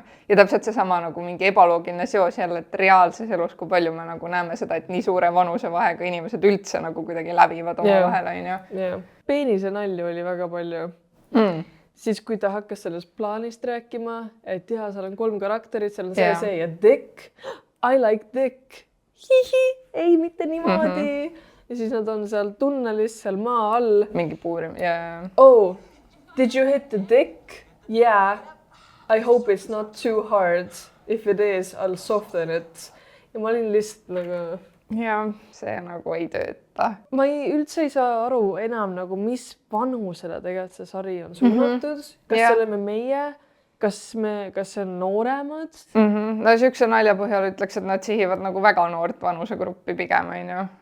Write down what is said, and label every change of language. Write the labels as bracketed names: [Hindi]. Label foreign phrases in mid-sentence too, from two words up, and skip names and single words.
[Estonian] Ja täpselt seesama nagu mingi ebaloogiline seos jälle, et reaalses elus, kui palju me nagu näeme seda, et nii suure vanusevahega inimesed üldse nagu kuidagi lävivad oma vahel, onju. Peenise nalju oli väga palju. Siis kui ta hakkas sellest plaanist rääkima, et jah, seal on 3 karakterit, seal on see ja Dick. [English] I like Dick. Hihi, [Estonian] ei mitte niimoodi. Ja siis nad on seal tunnelis, seal maa all. Mingi puurim, [English] Oh, did you hit the Dick? Yeah. I hope it's not too hard. If it is, I'll soften it. [Estonian] Ja ma olin lihtsalt nagu... Ja, see nagu ei tööta. Ma üldse ei saa aru enam nagu, mis vanusele tegelikult see sari on suunatud. Kas see oleme meie? Kas see on nooremad? No siukse nalja põhjal ütleks, et nad sihivad nagu väga noort vanusegruppi pigem, onju.